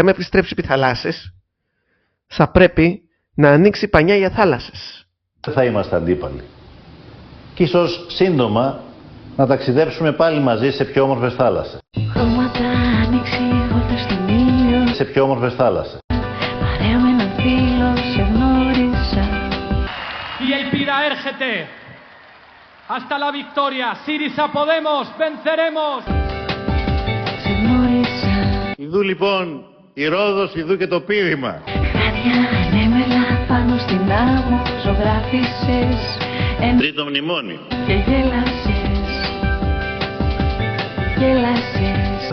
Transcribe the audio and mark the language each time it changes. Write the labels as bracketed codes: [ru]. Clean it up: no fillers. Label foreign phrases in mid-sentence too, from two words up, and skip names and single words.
[el] Άμα επιστρέψει επί θαλάσσες, θα πρέπει να ανοίξει πανιά για θάλασσες. Δεν θα είμαστε αντίπαλοι. Και ίσως σύντομα να ταξιδέψουμε πάλι μαζί σε πιο όμορφες θάλασσες. Χρώματα, άνοιξη, βόλτα στον ήλιο. Σε πιο όμορφες θάλασσες. Παρέα με έναν φίλο, σε γνώρισα. [es] Y el Pira έρχεται. Hasta la victoria. Syriza Podemos, venceremos. [el] Σε γνώρισα. Ιδού λοιπόν η Ρόδος, ιδού και το πίδημα. Χάδια ανέμελα πάνω στην άμμο, ζωγράφισες. Τρίτο μνημόνιο. Και γέλασες. Γέλασες.